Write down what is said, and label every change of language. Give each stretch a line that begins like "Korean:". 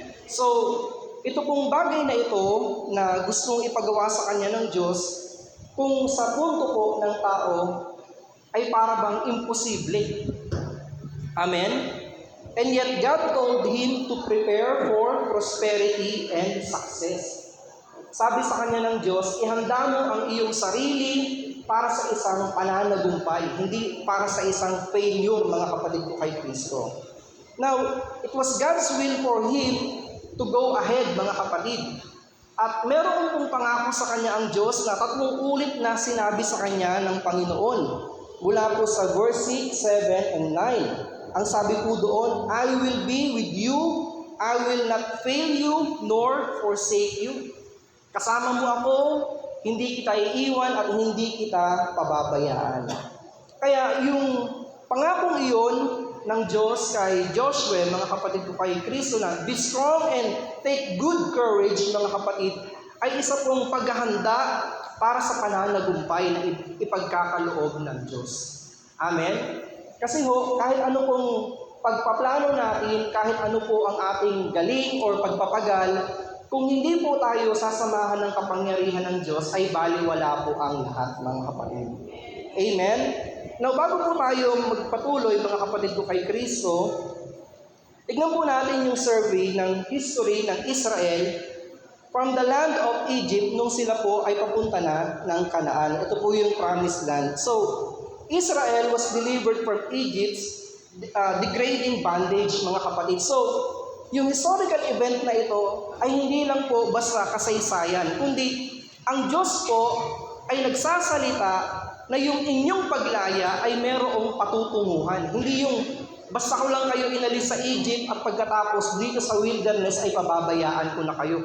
Filipino: So, ito pong bagay na ito na gustong ipagawa sa kanya ng Diyos, kung sa punto po ng tao ay para bang imposible. Amen?
English: And yet God told him to prepare for prosperity and success.
Filipino: Sabi sa kanya ng Diyos, ihanda mo ang iyong sarili para sa isang pananagumpay, hindi para sa isang failure, mga kapatid ko kay Kristo.
English: Now, it was God's will for him to go ahead,
Filipino: mga kapatid. At meron pong pangako sa kanya ang Diyos na 3 ulit na sinabi sa kanya ng Panginoon. Mula po sa verse 6, 7, and 9. Ang sabi po doon,
English: I will be with you, I will not fail you, nor forsake you.
Filipino: Kasama mo ako, hindi kita iiwan at hindi kita pababayaan. Kaya yung pangakong iyon ng Diyos kay Joshua, mga kapatid ko kay Kristo, na
English: be strong and take good courage,
Filipino: mga kapatid, ay isa pong paghahanda para sa pananagumpay na ipagkakaloob ng Diyos. Amen? Kasi kahit ano pong pagpaplano natin, kahit ano po ang ating galing or pagpapagal, kung hindi po tayo sasamahan ng kapangyarihan ng Diyos, ay baliwala po ang lahat, mga kapatid. Amen? Now, bago po tayo magpatuloy, mga kapatid ko kay Kristo, tignan po natin yung survey ng history ng Israel
English: from the land of Egypt
Filipino: nung sila po ay papunta na ng Canaan. Ito po yung
English: promised land. So, Israel was delivered from Egypt's degrading bondage,
Filipino: mga kapatid. So, yung historical event na ito ay hindi lang po basta kasaysayan, kundi ang Diyos po ay nagsasalita na yung inyong paglaya ay merong patutunguhan. Hindi yung basta ko lang kayo inalis sa Egypt at pagkatapos dito sa wilderness ay pababayaan ko na kayo.